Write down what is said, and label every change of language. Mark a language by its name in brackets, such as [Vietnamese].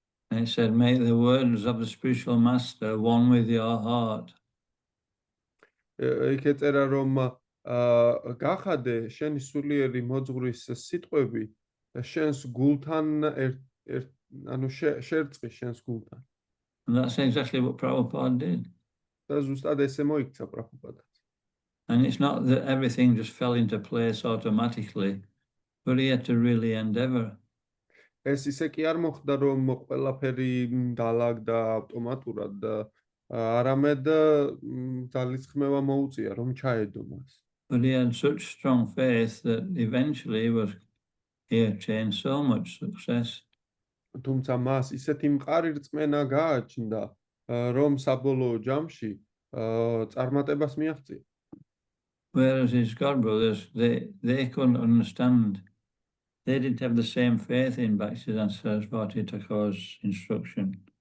[English] And it said, make the words of the spiritual master one with your heart. [Georgian] იქ ეწერა რომ გახადე შენი სულიერი მოძღვრის სიტყვები შენს გულთან ანუ შერწყი შენს გულთან. [English] And that's exactly what Prabhupada did. [Georgian] და ზუსტად ესე მოიქცა პრაბჰუპადაც. [English] And it's not that everything just fell into place automatically, but he had to really endeavor. [Georgian] ეს ისე კი არ მოხდა რომ ყველაფერი დაალაგდა ავტომატურად და არამედ ძალისხმევა მოუწია რომ ჩაედო მას. [English] But he had such strong faith that eventually he attained so much success. [Georgian] თუმცა მას ისეთი მყარი რწმენა გააჩნდა რომ საბოლოო ჯამში წარმატებას მიაღწია. [English] Whereas his god brothers, they couldn't understand. They didn't have the same faith in Bhaktisiddhanta Saraswati Thakur's instruction.